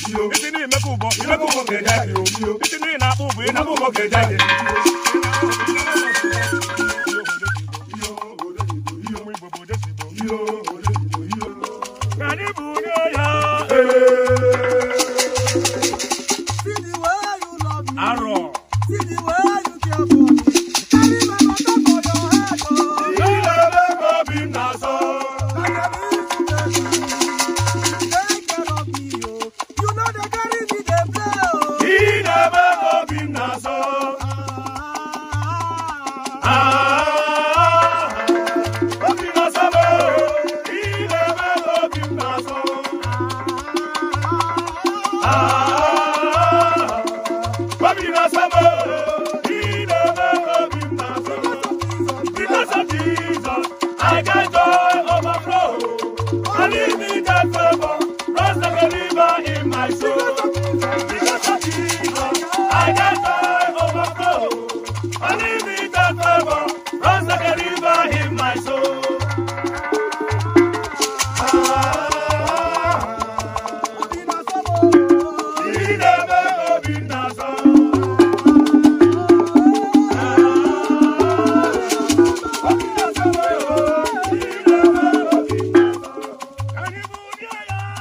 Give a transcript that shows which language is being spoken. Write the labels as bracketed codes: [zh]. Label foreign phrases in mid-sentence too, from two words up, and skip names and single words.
[ig] Iyo. Isi n'ime ka ụbọ, ime ka ụbọ ka eje anyị. Iyo. Isi n'ihi na-akpụ ụbọ, ị na-akpụ ụbọ ka eje anyị. Iyo. Ụmụ Igbo bụ oje zuru Igbo. Iyo. Ka anyị bụ onye ya. Ee. [en] See the way you love me. Arọ. See the way you care for me. Carry my matter for your head, oh. [ig] Ị na-eme ka obi m na-asọ. [en] Like a little baby. Take care of me, oh. You know they carry me, they play, oh. [ig] Ị na-eme ka obi m na-asọ. Ah. Ah, obi m na-asọ m, oh. Ị na-eme ka obi m na-asọ. Ah, obi m na-asọ m, oh. Ị na-eme ka obi m na-asọ. [en] Because of Jesus, I get joy overflow. Unlimited favor runs like a river in my soul. Because of Jesus, I get joy overflow. Unlimited favor runs like a river in my soul. [ig] Ah, Obi m na-asọ m, oh. ị na-eme ka obi m na-asọ. Ah, obi m na-asọ m, oh. Ị na-eme ka obi m na-asọ. Ka anyị bụ ndị agha.